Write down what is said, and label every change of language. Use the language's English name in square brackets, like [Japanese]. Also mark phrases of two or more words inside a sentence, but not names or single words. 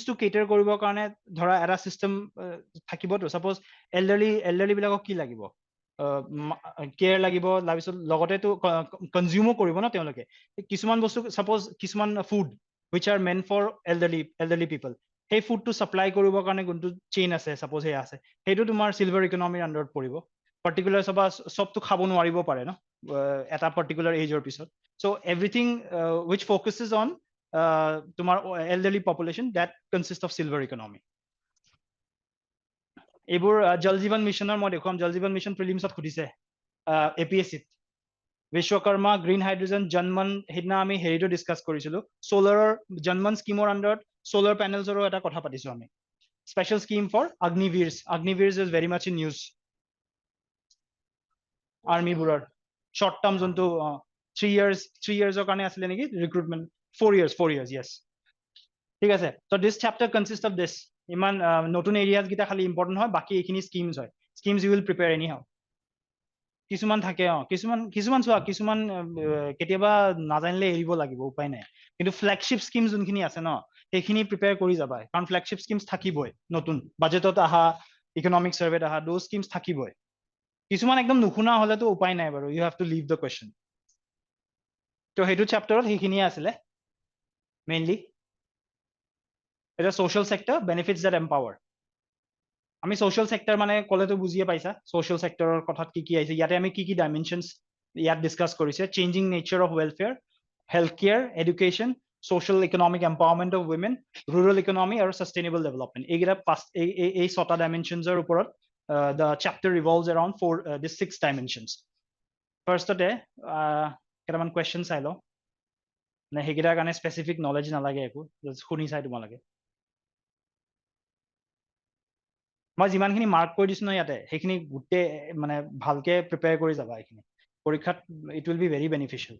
[English] to cater [Assamese] কৰিবৰ কাৰণে ধৰা এটা system থাকিবতো, সাপোজ elderly বিলাকক কি লাগিব, কেয়াৰ লাগিব, তাৰপিছত লগতেতো কনজিউমো কৰিব ন তেওঁলোকে কিছুমান বস্তু, সাপোজ কিছুমান ফুড [English] which are meant for elderly people, [Assamese] সেই ফুডটো সাপ্লাই কৰিবৰ কাৰণে কোনটো চেইন আছে, সাপোজ সেই আছে, সেইটো তোমাৰ [English] silver economy [Assamese] আন্ডাৰত পৰিব। particular সবটো খাব নোৱাৰিব পাৰে ন এটা particular এজৰ পিছত, [English] so everything which focuses on [Assamese] তোমাৰ [English] elderly population, that consists of silver economy. [Assamese] এইবোৰ জল জীৱন মিছনৰ মই দেখুৱাম, জল জীৱন মিছন প্ৰিলিমছত সুধিছে APSC, বিশ্বকৰ্মা [English] green hydrogen [Assamese] জনমন, সেইদিনা আমি হেৰিটো ডিছকাছ কৰিছিলো, সোলাৰৰ জনমন স্কিমৰ আন্ডাৰত [English] solar panels [Assamese] এটা কথা পাতিছো আমি, [English] special scheme for Agniveers is very much in news, [Assamese] আৰ্মিবোৰৰ [English] short term [Assamese] যোনটো 3 years কাৰণে আছিলে নেকি ৰিক্ৰুটমেন্ট, 4 years, yes, ঠিক আছে। [English] so this chapter consists of this, [Assamese] ইমান নতুন এৰিয়াজ গিটা খালি ইম্পৰ্টেন্ট হয়, বাকি এইখিনি স্কিমছ হয়, স্কিমছ [English] you will prepare anyhow। [Assamese] কিছুমান থাকে কিছুমান চোৱা, কিছুমান কেতিয়াবা নাজানিলে এৰিব লাগিব, উপায় নাই, কিন্তু [English] flagship scheme [Assamese] যোনখিনি আছে ন সেইখিনি প্ৰিপেয়াৰ কৰি যাবা, কাৰণ [English] flagship schemes [Assamese] থাকিবই, নতুন বাজেটত আহা, [English] economic survey [Assamese] আহা, [English] those schemes [Assamese] থাকিবই। কিছুমান একদম নুশুনা হলেতো উপায় নাই বাৰু, [English] you have to leave the question। [Assamese] তো সেইটো চেপ্টাৰত সেইখিনিয়ে আছিলে মেইনলি। এটা [English] social sector benefits that empower, [Assamese] আমি [English] social sector [Assamese] মানে ক'লেতো বুজিয়ে পাইছা, [English] social sector [Assamese] ৰ কথাত কি আহিছে, ইয়াতে আমি কি dimensions ইয়াত ডিসকাস কৰিছে, [English] changing nature of welfare, healthcare, education, social economic empowerment of women, rural economy আৰু sustainable development, [Assamese] এইকেইটা এই 6টা dimensions ৰ ওপৰত [English] the chapter revolves around these 6 dimensions। [Assamese] ফাৰ্ষ্টতে কেইটামান কোৱেশ্চন চাই লওঁ, নে সেইকেইটাৰ কাৰণে [English] specific knowledge [Assamese] নালাগে একো, শুনি চাই তোমালোকে। মই যিমানখিনি মাৰ্ক কৰি দিছো ন ইয়াতে, সেইখিনি গোটেই মানে ভালকে প্ৰিপেয়াৰ কৰি যাবা, এইখিনি পৰীক্ষাত [English] it will be very beneficial.